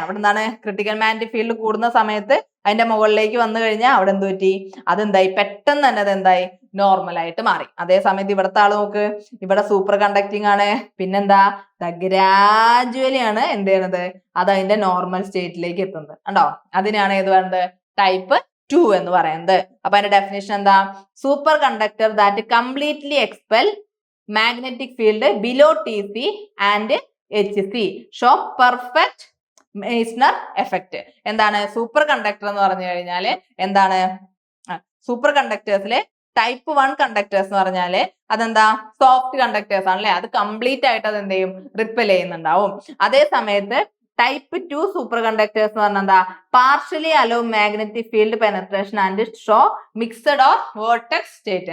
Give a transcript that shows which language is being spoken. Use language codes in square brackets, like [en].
[ml] അവിടെ എന്താണ്, critical magnetic field കൂടുന്ന സമയത്ത് അതിന്റെ മുകളിലേക്ക് വന്നു കഴിഞ്ഞാൽ അവിടെ എന്ത് പറ്റി, അതെന്തായി, പെട്ടെന്ന് തന്നെ അതെന്തായി, നോർമൽ ആയിട്ട് മാറി. അതേ സമയത്ത് ഇവിടുത്തെ ആള് നോക്ക്, ഇവിടെ സൂപ്പർ കണ്ടക്ടിങ് ആണ്, പിന്നെന്താ, ഗ്രാജുവലി ആണ് എന്ത് ചെയ്യണത്, അത് അതിന്റെ നോർമൽ സ്റ്റേറ്റിലേക്ക് എത്തുന്നത് കണ്ടോ. അതിനാണ് ഏത് പറയുന്നത്, ടൈപ്പ് 2 എന്ന് പറയുന്നത്. അപ്പൊ അതിന്റെ ഡെഫിനേഷൻ എന്താ, [en] Superconductor that completely expel magnetic field below TC and HC show perfect Meissner effect. [ml] എന്താണ് സൂപ്പർ കണ്ടക്ടർ എന്ന് പറഞ്ഞു കഴിഞ്ഞാല്, എന്താണ് സൂപ്പർ കണ്ടക്ടേഴ്സിലെ ടൈപ്പ് 1 കണ്ടക്ടേഴ്സ് എന്ന് പറഞ്ഞാല് അതെന്താ, സോഫ്റ്റ് കണ്ടക്ടേഴ്സ് ആണല്ലേ, അത് കംപ്ലീറ്റ് ആയിട്ട് അത് എന്ത് ചെയ്യും, റിപ്പൽ ചെയ്യുന്നുണ്ടാവും. അതേ സമയത്ത് ടൈപ്പ് 2 സൂപ്പർ കണ്ടക്ടേഴ്സ് എന്ന് പറഞ്ഞാൽ എന്താ [en] Partially allow magnetic field penetration and show mixed or vortex state.